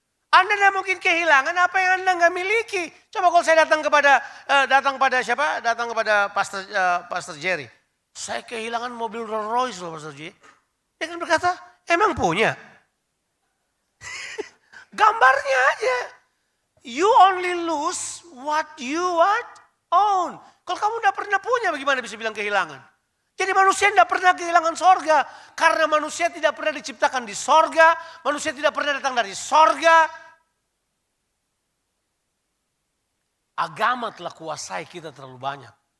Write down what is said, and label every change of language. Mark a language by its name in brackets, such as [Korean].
[Indonesian] Anda tidak mungkin kehilangan apa yang Anda nggak miliki. Coba kalau saya datang kepada siapa? Datang kepada Pastor Jerry. Saya kehilangan mobil Rolls Royce loh Pastor Jerry. Dia kan berkata, emang punya? Gambarnya aja. [English] You only lose what you own. [Indonesian] Kalau kamu tidak pernah punya, bagaimana bisa bilang kehilangan? Jadi manusia tidak pernah kehilangan sorga. Karena manusia tidak pernah diciptakan di sorga. Manusia tidak pernah datang dari sorga. Agama telah kuasai kita terlalu banyak.